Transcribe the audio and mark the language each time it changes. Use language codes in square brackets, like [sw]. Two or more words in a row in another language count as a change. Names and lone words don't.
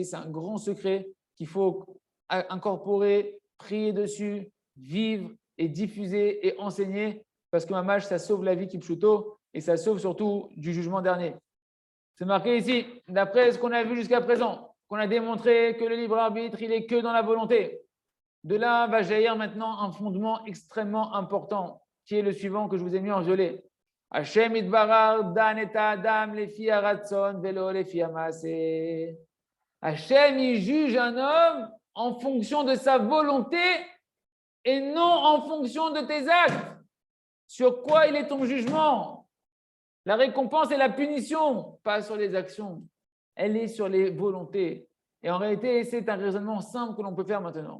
[fr] C'est un grand secret qu'il faut incorporer, prier dessus, vivre et diffuser et enseigner parce que Mamash, ça sauve la vie Kipchuto et ça sauve surtout du jugement dernier. C'est marqué ici, d'après ce qu'on a vu jusqu'à présent, qu'on a démontré que le libre arbitre, il est que dans la volonté. De là va jaillir maintenant un fondement extrêmement important, qui est le suivant que je vous ai mis en violet. [he] השם יתברך דן את אדם לפי הרצון ולא לפי המעשה. [fr] Hashem, il juge un homme en fonction de sa volonté et non en fonction de tes actes. Sur quoi il est ton jugement? La récompense et la punition, pas sur les actions. Elle est sur les volontés. Et en réalité, c'est un raisonnement simple que l'on peut faire maintenant.